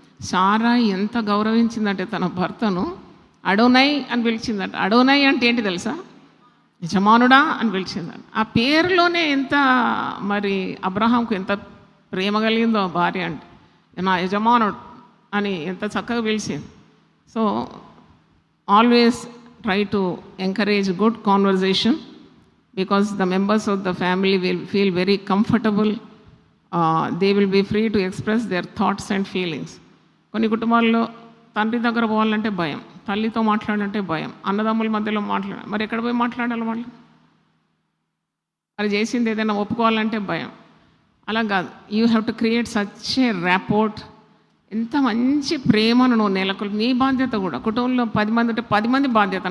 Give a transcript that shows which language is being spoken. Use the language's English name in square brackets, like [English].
[Telugu] సారా ఎంత గౌరవించిందంటే తన భర్తను అడోనై అని పిలిచిందట. అడోనై అంటే ఏంటి తెలుసా? యజమానుడా అని పిలిచిందట. ఆ పేరులోనే ఎంత మరి అబ్రహాంకు ఎంత ప్రేమ కలిగిందో భార్య అంటే, నా యజమానుడు అని ఎంత చక్కగా పిలిచింది. So [English] always try to encourage good conversation because the members of the family will feel very comfortable. They will be free to express their thoughts and feelings. [Telugu] కొన్ని కుటుంబాల్లో తండ్రి దగ్గర పోవాలంటే భయం, తల్లితో మాట్లాడాలంటే భయం, అన్నదమ్ముల మధ్యలో మరి ఎక్కడ పోయి మాట్లాడాలి వాళ్ళు? మరి చేసింది ఏదైనా ఒప్పుకోవాలంటే భయం. అలా కాదు, [English] You have to create such a rapport. [Telugu] ఎంత మంచి ప్రేమను నువ్వు నెలకొల్పి, నీ బాధ్యత కూడా. కుటుంబంలో 10 మంది ఉంటే 10 మంది బాధ్యత.